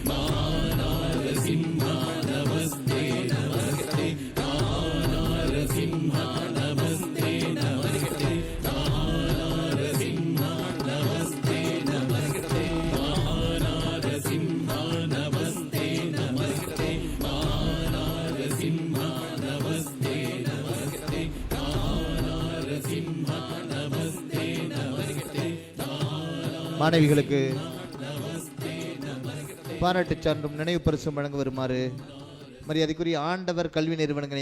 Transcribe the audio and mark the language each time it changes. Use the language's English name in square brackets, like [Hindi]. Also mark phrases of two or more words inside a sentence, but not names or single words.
[Sanskrit] महानारसिंह नमस्ते नमस्ते महानारसिंह नमस्ते नमस्ते महानारसिंह नमस्ते नमस्ते महानारसिंह नमस्ते नमस्ते महानारसिंह नमस्ते नमस्ते महानारसिंह नमस्ते नमस्ते [Tamil] மாணவிகளுக்கு பாராட்டு சான்றும் நினைவு பரிசும் வழங்க வருமாறு மரியாதைக்குரிய ஆண்டவர் கல்வி நிறுவனங்களின்